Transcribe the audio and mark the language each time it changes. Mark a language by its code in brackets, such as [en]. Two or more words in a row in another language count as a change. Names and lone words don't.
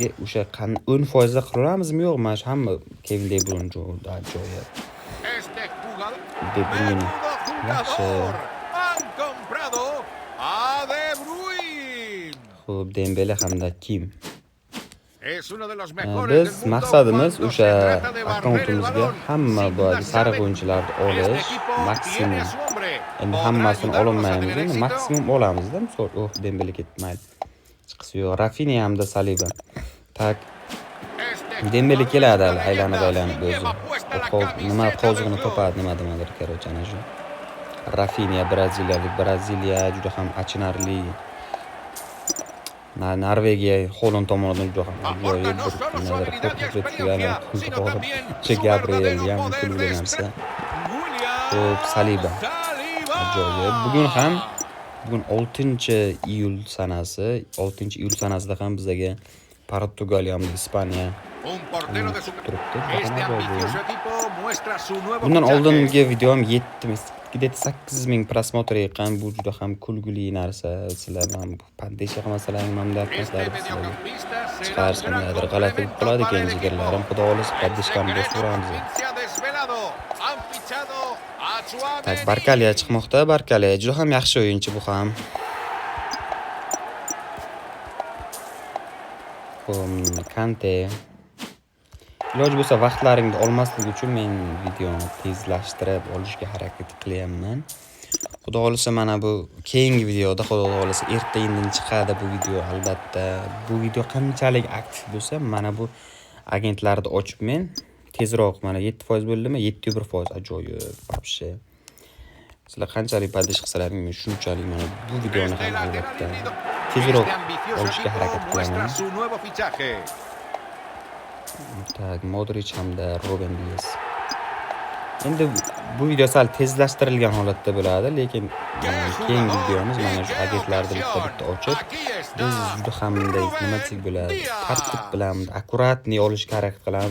[uz] O'sha 10% da qilaramizmi yo'qmi? Mana hamma Kevin De Bruyne ajoyib. De Bruyne. Yaxshi. Xo'p, Dembele hamda Kim. [es] Es uno de los mejores del [uz] Biz [es] mundo [uz] maqsadimiz [es] cuando [uz] o'sha [es] se trata de barrer el [uz] akkauntimizga [es] balón. [uz] hamma [es] Sin [uz] bu [es] duda [uz] sariq [es] saben, [uz] o'yinchilarni [es] este [uz] olish [es] equipo tiene [uz] maksimum. [es] a su hombre. [uz] Endi [es] ¿Podrá [uz] hammasini [es] ayudarnos a [uz] ololmaymiz, [es] tener [uz] endi [es] éxito? [uz] maksimum olamizda. Misol, Dembele ketmaydi. Chiqisi yo'q. Rafinha hamda Saliba. Tak, [es] Este [uz] Dembele [es] jugador es [uz] keladi [es] una [uz] hali [es] leyenda. [uz] aylanib [es] Sí [uz] o'zi. [es] lleva puesta la [uz] Nima [es] camiseta del [uz] qozig'ini [es] club. [uz] topadi, nimadir korоче ana shu. Rafinha braziliyalik. Braziliya juda ham achinarli. Norvegiya Holand tomonidan juda ham [es] Aporta [uz] ajoyib [es] no [uz] bir [es] solo su [uz] nimadir [es] habilidad y [uz] qo'rqitayotgan [es] experiencia, sino [uz] to'g'ri. [es] también [uz] O'sha [es] su [uz] Gabriel [es] verdadero [uz] ham [es] poder de [uz] kulgan [es] estrella. [uz] narsa. Xo'p, William Saliba. Saliba. Ajoyib. Bugun 6-iyul sanasi. 6-iyul sanasida ham bizga Portugaliya hamda Ispaniya [es] Un portero de su... [uz] kutib turibdi. Juda ham [es] Este [uz] ajoyib o'yin. [es] ambicioso equipo muestra su nuevo [uz] Bundan [es] fichaje. [uz] oldingi videom 8-ming prosmotr yiqqan. Bu juda ham kulgili narsa. Sizlar ham pandesha qilmasalaring mamnun [es] Este [uz] qilasizlar. [es] mediocampista será un [uz] Chiqarish [es] gran [uz] qandaydir g'alati bo'lib [es] complemento [uz] qoladi [es] para [uz] keyin [es] el equipo. [uz] jigarlarim. Xudo xohlasa [es] El [uz] paddishkani bosib [es] secreto [uz] uramiz. [es] por fin se ha desvelado. Han fichado a Tak, Tchouaméni. [uz] Barkaliya chiqmoqda. Barkaliya juda ham yaxshi o'yinchi bu ham. Kante. Iloji bo'lsa vaqtlaringni olmaslik uchun men videoni tezlashtirib olishga harakat qilyapman. Xudo xohlasa mana bu keyingi videoda, xudo xohlasa erta indin chiqadi bu video albatta. Bu video qanchalik aktiv bo'lsa, mana bu agentlarni ochib men tezroq mana 7% bo'ldimi? 701% ajoyib вообще. Sizlar qanchalik padish qilsalaring men shunchalik mana bu videoni ham albatta tezroq olishga harakat qilaman. [es] Su nuevo fichaje. [uz] Tak, Modric hamda Ruben Dias. Endi bu video sal tezlashtirilgan holatda bo'ladi, lekin keyingi videomiz mana shu agentlarni bitta ochib, biz juda ham nima desak bo'ladi, tartib bilan akkuratniy olishga harakat qilamiz.